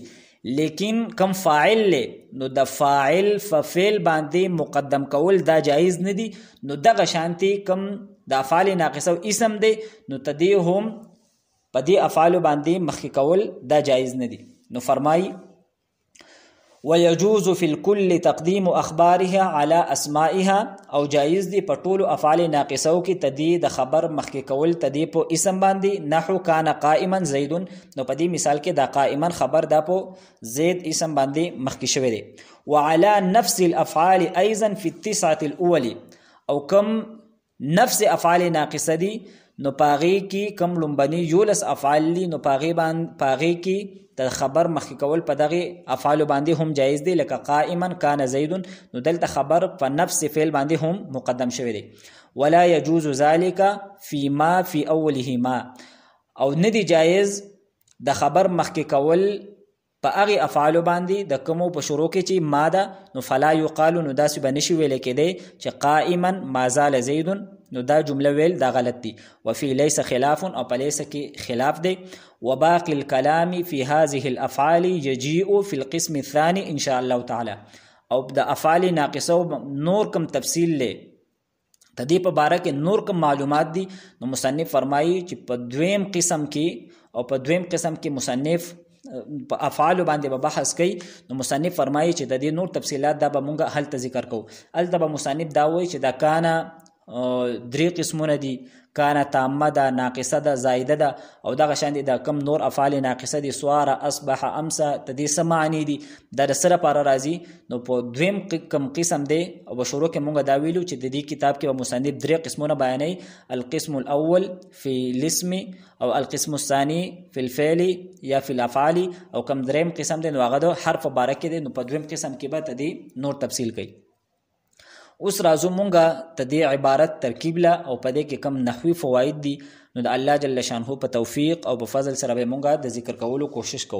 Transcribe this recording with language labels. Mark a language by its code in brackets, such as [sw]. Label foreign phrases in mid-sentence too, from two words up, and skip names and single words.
[ps] لیکن کم فاعل له، نو د فاعل په فعل باندې مقدم کول دا جایز نه دي. نو دغه شانتي کم د افعال ناقصو اسم دی، نو تدې هم په دې افعال باندې مخکې کول دا جایز نه دي. نو فرمایي [ar] ويجوز في الكل تقديم اخبارها على اسمائها، [ps] او جایز دی په ټولو افعال ناقصو کې تدی د خبر مخکې کول تدی په اسم باندې. [ar] نحو کان قائما زید، [ps] نو په دې مثال کې دا قائما خبر دا په زید اسم باندې مخکې شوی دی. [ar] وعلى نفس الافعال ايضا في التسعه الاول، [ps] او کم نفس افعال ناقصه دي نو پاغي کې کم لومبني یولس افعال دي، نو پاغي کې د خبر مخکې کول په دغه افعال باندې هم جایز دي. لکه [ar] قائما کان زید، [ps] نو دلته خبر په نفس فعل باندې هم مقدم شوی دی. [ar] ولا يجوز ذلك فيما في اولهما، [ps] او ندي جایز د خبر مخکې کول په هغه افعال باندې د کومو په شروع کې چې ما ده، نو [ar] فلا يقال، [ps] نو داسې به نشي ویل کېدی چې [ar] قائما ما زال زید، [ps] نو دا جمله ویل دا غلط دي. [ar] وفي ليس خلاف، [ps] او په ليس کې خلاف دی. [ar] وباقي الكلام في هذه الافعال يجيء في القسم الثاني ان شاء الله تعالى. [ps] او د افعال ناقصو نور کم تفصیل له تدې په باره کې نور کم معلومات دي. نو مصنف فرمایي چې په دویم قسم کې مصنف په افعال باندې به بحث کوي. نو مصنف فرمایي چې د دې نور تفصيلات دا به مونږه هلته ذکر کوو. هلته به مصنف دا وایي چې دا کانا درې قسمونه دي، کانا تامه ده، ناقصه ده، زائده ده، او دغه شان دي د کم نور افعال ناقصه دي، سواره، اصبح، امسا، تدې سمعني دي دا د سره پر راځي. نو په دویم کم قسم دی او شروع کې مونږه دا ویلو چې د دې کتاب کې به مصنف درې قسمونه بیانوي: [ar] القسم الاول في الاسم، او القسم الثاني في الفعل یا في الافعال، [ps] او کم دریم قسم دی نو هغه د حرف مبارک دی. نو په دویم قسم کې به تدې نور تفصیل کوي. اوس راځو مونږه تدې عبارت ترکیب له او پدې کې کم نحوی فواید دي. نو د [ar] الله جل شانه [ps] په توفیق او په فضل سره به مونږه د ذکر کولو کوشش کوو.